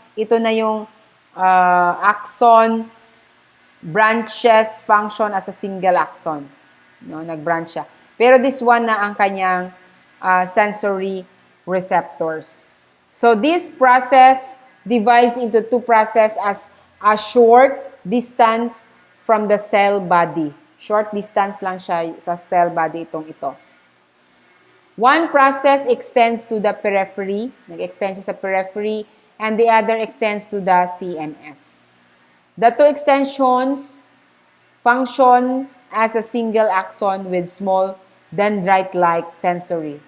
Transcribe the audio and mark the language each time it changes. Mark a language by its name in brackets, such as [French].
[Filipino] Ito na yung [English] axon branches function as a single axon. [Filipino] No, nag-branch siya. Pero this one na ang kanyang sensory receptors. [English] So, this process divides into two processes as a short distance from the cell body. [Filipino] Short distance lang siya sa cell body ito. [English] One process extends to the periphery. [Filipino] Nag-extend siya sa periphery. [English] And the other extends to the CNS. The two extensions function as a single axon with small dendrite-like sensory.